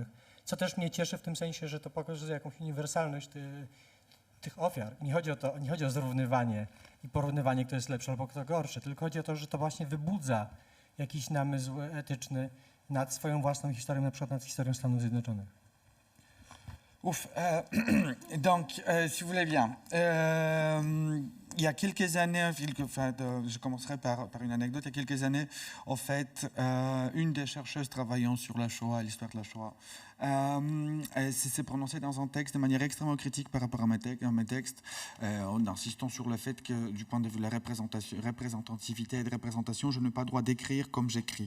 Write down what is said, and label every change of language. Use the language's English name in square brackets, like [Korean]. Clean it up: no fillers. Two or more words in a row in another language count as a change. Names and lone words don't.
[Polish] Co też mnie cieszy w tym sensie, że to pokazuje jakąś uniwersalność tych ofiar. Nie chodzi o zrównywanie i porównywanie, kto jest lepszy albo kto gorszy, tylko chodzi o to, że to właśnie wybudza jakiś namysł etyczny nad swoją własną historią, na przykład nad historią Stanów Zjednoczonych. [French] Ouf. Donc, si vous voulez bien, il y a quelques années, je commencerai par une anecdote. Il y a quelques années, en fait, une des chercheuses travaillant sur la Shoah, l'histoire de la Shoah, s'est prononcée dans un texte de manière extrêmement critique par rapport à mes textes, en insistant sur le fait que, du point de vue de la représentativité et de représentation, je n'ai pas le droit d'écrire comme j'écris.